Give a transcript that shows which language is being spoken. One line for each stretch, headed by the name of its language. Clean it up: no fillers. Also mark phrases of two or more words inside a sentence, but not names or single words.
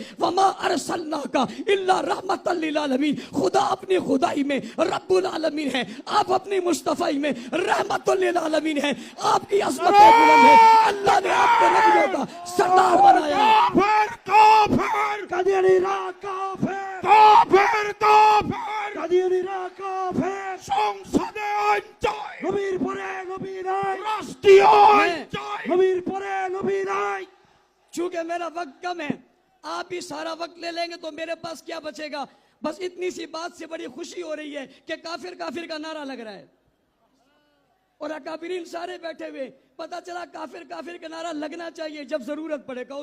Arabic: وما ارسلناک الا رحمت للعالمین۔
Urdu: خدا اپنی خدائی میں
Arabic: رب العالمین
Urdu: ہے، آپ اپنی مصطفی میں
Arabic: رحمت للعالمین
Urdu: ہے۔ آپ کی عظمت بلند ہے، اللہ نے آپ کو نبیوں کا سردار بنایا۔ کافر کافر قدیری را کافر کافر کافر قدیری را کافر
Bangla: সংসদে আইন চাই নবীর পরে নবী নাই রাষ্ট্রীয় আইন চাই নবীর পরে নবী নাই۔
Urdu: چونکہ میرا وقت کم ہے، آپ ہی سارا وقت لے لیں گے تو میرے پاس کیا بچے گا۔ بس اتنی سی بات سے بڑی خوشی ہو رہی ہے کہ کافر کافر کا نعرہ لگ رہا ہے، اور اکابرین سارے بیٹھے ہوئے۔ پتا چلا کافر کافر کا نعرہ لگنا چاہیے جب ضرورت پڑے گا۔